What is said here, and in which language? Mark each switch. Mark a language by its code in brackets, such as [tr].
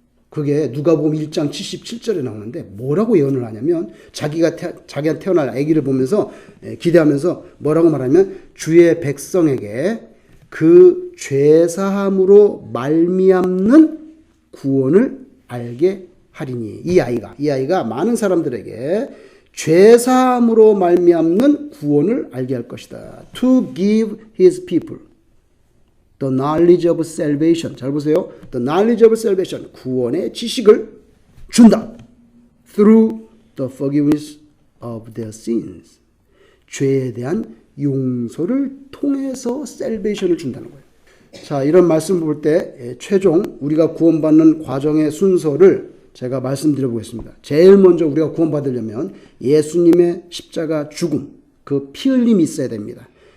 [ko] 그게 누가복음 1장 77절에 나오는데 뭐라고 예언을 하냐면 자기가 태어날 아기를 보면서 기대하면서 뭐라고 말하면 주의 백성에게 그 죄사함으로 말미암는 구원을 알게 하리니. 이 아이가 많은 사람들에게 죄사함으로 말미암는 구원을 알게 할 것이다. [en] To give his people the knowledge of salvation. [ko] 잘 보세요. [en] The knowledge of salvation. [ko] 구원의 지식을 준다. [en] Through the forgiveness of their sins. [ko] 죄에 대한 용서를 통해서 salvation을 준다는 거예요. 자, 이런 말씀 볼 때 최종 우리가 구원받는 과정의 순서를 제가 말씀드려 보겠습니다. 제일 먼저 우리가 구원받으려면 예수님의 십자가 죽음, 그 피 흘림이 있어야 됩니다.